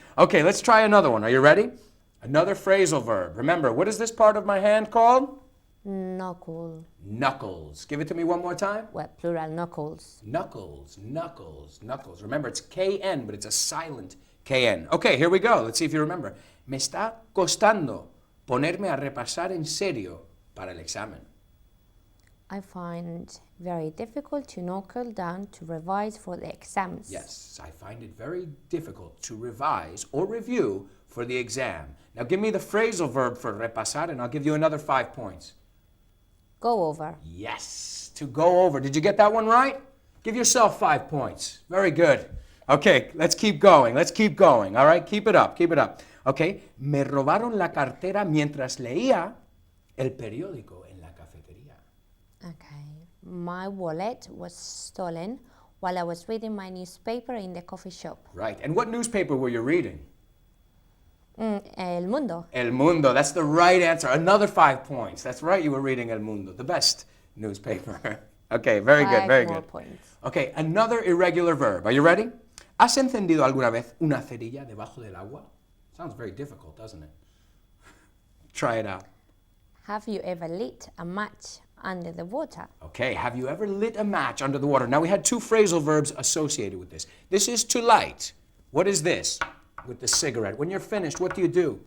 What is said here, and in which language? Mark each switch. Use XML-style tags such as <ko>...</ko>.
<en>Okay, let's try another one. Are you ready? Another phrasal verb. Remember, what is this part of my hand called? Knuckle. Knuckles. Give it to me one more time. Well, plural, knuckles. Knuckles, knuckles, knuckles. Remember, it's KN, but it's a silent KN. Okay, here we go. Let's see if you remember.</en> <es>Me está costando ponerme a repasar en serio para el examen.</es> <en>I find very difficult to knuckle down to revise for the exams. Yes, I find it very difficult to revise or review for the exam. Now give me the phrasal verb for repasar and I'll give you another 5 points. Go over. Yes, to go over. Did you get that one right? Give yourself 5 points. Very good. Okay, let's keep going. Let's keep going. All right, keep it up. Keep it up.</en> <es>Okay, me robaron la cartera mientras leía el periódico en la cafetería.</es> <en>Okay. My wallet was stolen while I was reading my newspaper in the coffee shop. Right, and what newspaper were you reading? El Mundo. El Mundo, that's the right answer. Another 5 points. That's right, you were reading El Mundo, the best newspaper. Okay, very good, very Five more good. points. Okay, another irregular verb. Are you ready?</en> <es>¿Has encendido alguna vez una cerilla debajo del agua?</es> <en>Sounds very difficult, doesn't it? Try it out. Have you ever lit a match under the water? Okay, have you ever lit a match under the water? Now we had 2 phrasal verbs associated with this. This is to light. What is this? With the cigarette. When you're finished, what do you do?</en>